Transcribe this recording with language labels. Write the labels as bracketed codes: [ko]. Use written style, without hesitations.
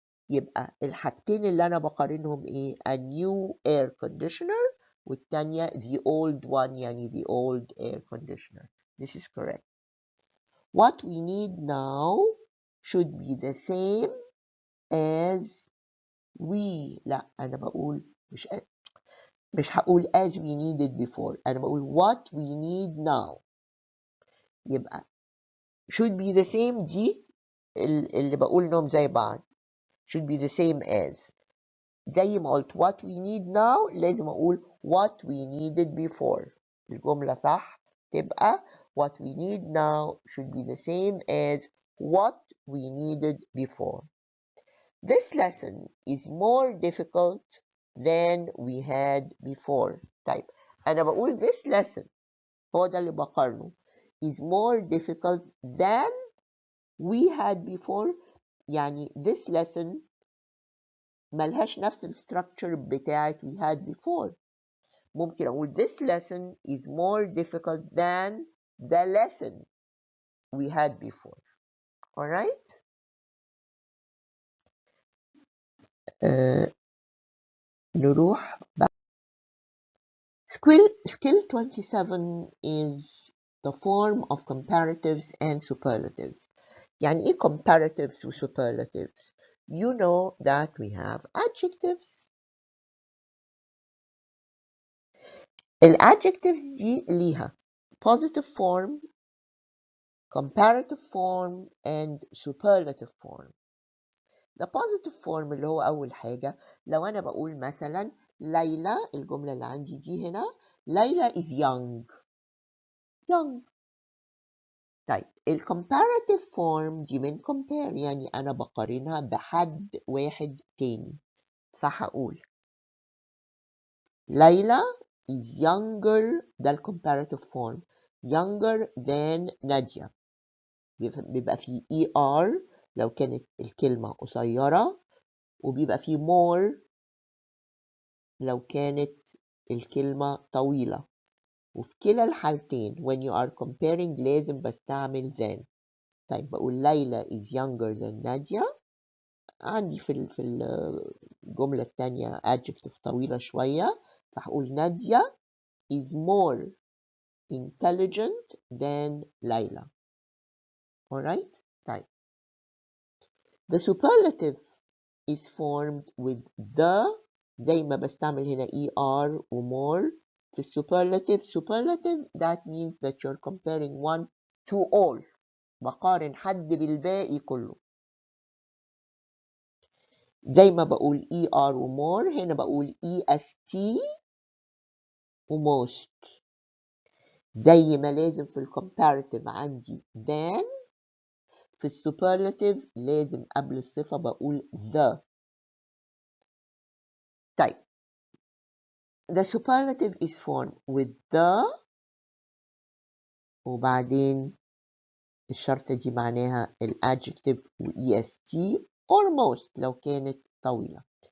[ar] يبقى الحاجتين اللي أنا بقارنهم إيه؟ [en] a new air conditioner [ar] والتانية [en] the old one [ar] يعني [en] the old air conditioner. This is correct. What we need now should be the same as we. [ar] لا أنا بقول مش هقول [en] as we needed before. [ar] أنا بقول [en] what we need now. [ar] يبقى [en] should be the same [ar] دي اللي بقول إنهم زي بعض. [en] should be the same as. [ar] زي ما قلت [en] what we need now [ar] لازم أقول [en] what we needed before. [ar] الجملة صح تبقى [en] what we need now should be the same as what we needed before. This lesson is more difficult than we had before. [ar] طيب أنا بقول [en] this lesson [ar] هو ده اللي بقارنه [en] is more difficult than we had before. [ar] يعني [en] this lesson [ar] ملهاش نفس الستراكشر بتاعت [en] we had before. [ar] ممكن أقول [en] this lesson is more difficult than the lesson we had before. Alright? [ar] نروح بقى. [en] Skill 27 is the form of comparatives and superlatives. [ar] يعني إيه [en] comparatives و superlatives? You know that we have adjectives. [ar] الادجectives دي ليها [en] positive form, comparative form and superlative form. The positive form [ar] اللي هو أول حاجة لو أنا بقول مثلا ليلى، الجملة اللي عندي دي هنا ليلى [en] is young. [ar] طيب ال comparative form دي من compare، يعني أنا بقارنها بحد واحد تاني، فهقول ليلى [en] is younger، [ar] ده ال comparative form، [en] younger than [ar] نادية. بيبقى فيه ER لو كانت الكلمة قصيرة، وبيبقى فيه more لو كانت الكلمة طويلة. وفي كلا الحالتين [en] when you are comparing [ar] لازم بستعمل than. طيب بقول ليلى [en] is younger than [ar] نادية، عندي في الجملة التانية adjective طويلة شوية، فهقول نادية [en] is more intelligent than [ar] ليلى. [en] Alright? [ar] طيب [en] the superlative is formed with the، [ar] زي ما بستعمل هنا ER و more في السوبرلاتيف. [en] superlative that means that you're comparing one to all، [ar] بقارن حد بالباقي كله. زي ما بقول ER و more هنا بقول EST و most. زي ما لازم في الcomparative عندي than، في السوبرلاتيف لازم قبل الصفة بقول the. طيب [en] the superlative is formed with the، [ar] وبعدين الشرطة دي معناها الادجective و [en] est or most [ar] لو كانت طويلة.